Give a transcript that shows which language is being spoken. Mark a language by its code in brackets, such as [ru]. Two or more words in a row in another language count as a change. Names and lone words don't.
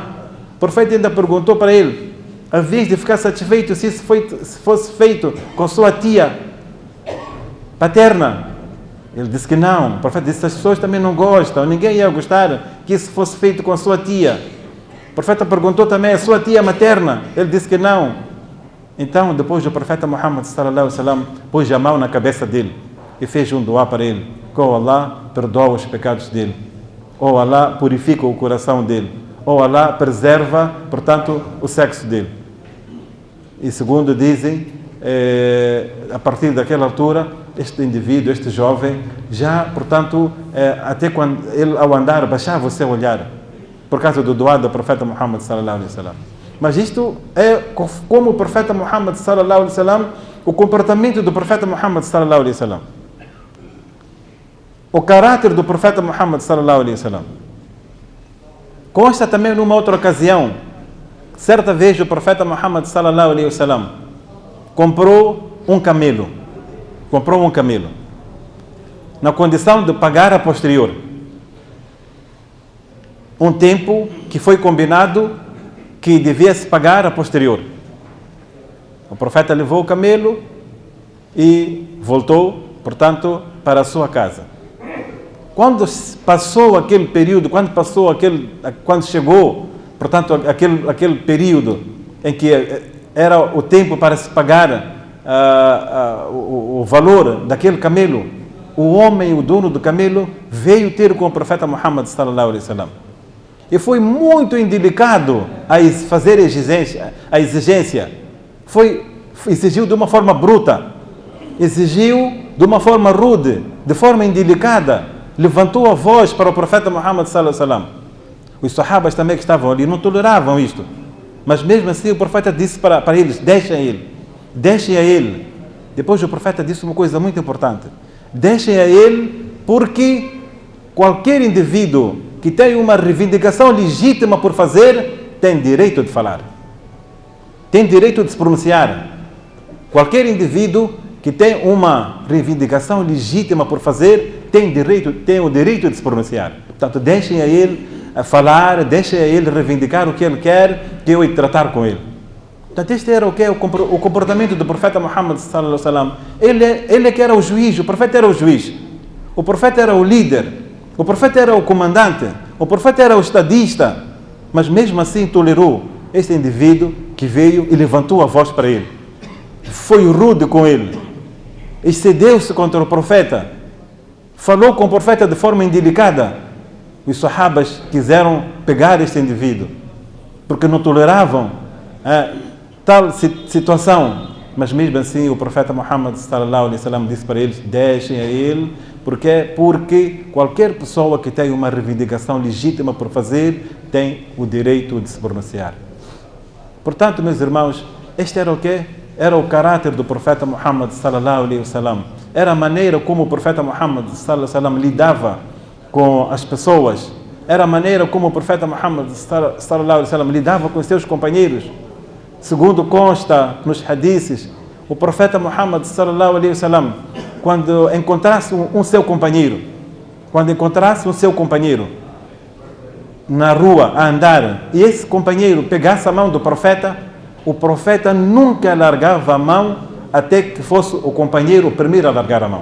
[pt] O profeta ainda perguntou para ele: havias de ficar satisfeito se isso fosse feito com sua tia paterna? Ele disse que não. O profeta disse: as pessoas também não gostam, ninguém ia gostar que isso fosse feito com a sua tia. O profeta perguntou também a sua tia materna. Ele disse que não. Então, depois o profeta Muhammad [ar] صلى الله عليه وسلم [pt] pôs a mão na cabeça dele e fez um duá para ele: que Allah perdoa os pecados dele, ou Allah purifica o coração dele, ou Allah preserva, portanto, o sexo dele. E segundo dizem, a partir daquela altura, este indivíduo, este jovem, já, portanto, até quando ele ao andar baixava o seu olhar, por causa do duá do profeta Muhammad [ar] صلى الله عليه وسلم. [pt] Mas isto é como o profeta Muhammad [ar] صلى الله عليه وسلم, [pt] o comportamento do profeta Muhammad [ar] صلى الله عليه وسلم, [pt] o caráter do profeta Muhammad [ar] صلى الله عليه وسلم. [pt] Consta também numa outra ocasião, certa vez o profeta Muhammad [ar] صلى الله عليه وسلم [pt] comprou um camelo, na condição de pagar a posterior, um tempo que foi combinado que devia se pagar a posterior. O profeta levou o camelo e voltou, portanto, para a sua casa. Quando passou aquele período, quando chegou, portanto, aquele período em que era o tempo para se pagar o valor daquele camelo, o homem, o dono do camelo, veio ter com o profeta Muhammad [ar] صلى الله عليه وسلم. [pt] E foi muito indelicado a fazer a exigência. Exigiu de uma forma bruta, exigiu de uma forma rude, de forma indelicada. Levantou a voz para o profeta Muhammad [ar] صلى الله عليه وسلم. [pt] Os sahabas também que estavam ali não toleravam isto. Mas mesmo assim o profeta disse para eles: deixem a ele. Depois o profeta disse uma coisa muito importante: deixem a ele, porque qualquer indivíduo que tem uma reivindicação legítima por fazer, tem direito de falar. Tem direito de se pronunciar. Qualquer indivíduo que tem uma reivindicação legítima por fazer, tem o direito de se pronunciar. Portanto, deixem a ele falar, deixem a ele reivindicar o que ele quer, que eu ia tratar com ele. Portanto, este era o comportamento do profeta Muhammad [ar] صلى الله عليه وسلم. [pt] Ele que era o juiz, o profeta era o juiz. O profeta era o líder. O profeta era o comandante. O profeta era o estadista. Mas mesmo assim tolerou este indivíduo que veio e levantou a voz para ele. Foi rude com ele. Excedeu-se contra o profeta. Falou com o profeta de forma indelicada. Os sahabas quiseram pegar este indivíduo, porque não toleravam tal situação. Mas mesmo assim o profeta Muhammad [ar] صلى الله عليه وسلم [pt] disse para eles: deixem a ele, porque qualquer pessoa que tenha uma reivindicação legítima por fazer tem o direito de se pronunciar. Portanto, meus irmãos, este era o quê? Era o caráter do profeta Muhammad [ar] صلى الله عليه وسلم. [pt] Era a maneira como o profeta Muhammad [ar] صلى الله عليه وسلم [pt] lidava com as pessoas. Era a maneira como o profeta Muhammad [ar] صلى الله عليه وسلم [pt] lidava com os seus companheiros. Segundo consta nos hadiths, o profeta Muhammad [ar] صلى الله عليه وسلم, [pt] quando encontrasse um seu companheiro na rua a andar, e esse companheiro pegasse a mão do profeta, o profeta nunca largava a mão até que fosse o companheiro o primeiro a largar a mão.